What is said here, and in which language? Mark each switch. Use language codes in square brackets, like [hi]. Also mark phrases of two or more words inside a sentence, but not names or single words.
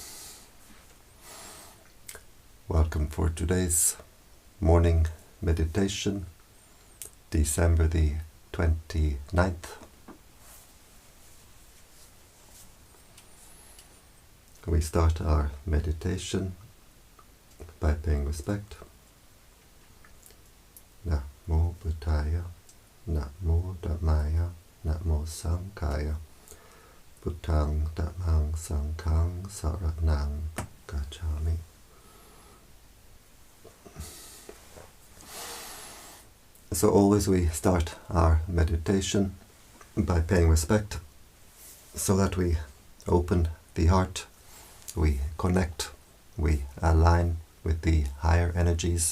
[en] Welcome for today's morning meditation, December the 29th. We start our meditation by paying respect. [pi] Namo Buddhaya, Namo Dhammaya, Namo Sanghaya, Buddhang Dhammang Sanghang Saranang Gacchami. [en] So always we start our meditation by paying respect, so that we open the heart, we connect, we align with the higher energies.